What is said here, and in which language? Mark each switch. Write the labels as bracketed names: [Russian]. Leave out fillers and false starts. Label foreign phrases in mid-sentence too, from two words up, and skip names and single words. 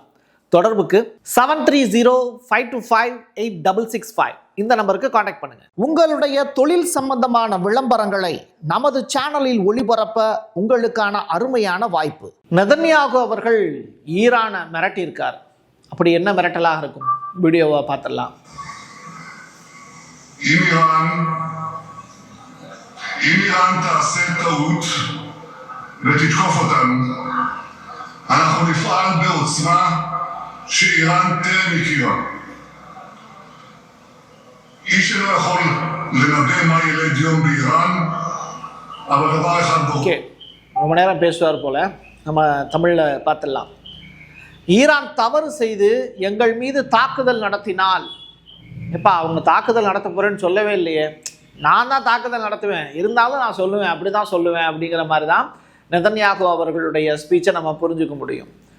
[Tamil] தொடர்புக்கு 7305258665 இந்த நம்பருக்கு காண்டாக்ட் பண்ணுங்க. உங்களுடைய தொழில் சம்பந்தமான விளம்பரங்களை நமது சேனலில் ஒளிபரப்ப உங்களுக்கான அருமையான வாய்ப்பு. நெதன்யாகு அவர்கள் ஈரானை மிரட்டியிருக்கார். அப்படி என்ன மிரட்டலாக இருக்கும்? வீடியோவை பார்த்துடலாம். [Hebrew] איראן תעשה טעות ותתקוף אותנו, אנחנו נפעל בעוצמה שאיראן טרם הכירה. איש לא יכול לנבא מה ילד יום באיראן, אבל דבר אחד ברור. [Tamil] ரொம்ப நேரம் பேசுவார் போல, நம்ம தமிழில் பார்த்துடலாம். ஈரான் தவறு செய்து எங்கள் மீது தாக்குதல் நடத்தினால், எப்பா அவங்க தாக்குதல் நடத்த போறேன்னு சொல்லவே இல்லையே, நான் தான் தாக்குதல் நடத்துவேன், இருந்தாலும் நான் சொல்லுவேன், அப்படி தான் சொல்லுவேன் அப்படிங்கிற மாதிரி தான் நெதன்யாகு அவர்களுடைய ஸ்பீச்சை நம்ம புரிஞ்சுக்க முடியும்.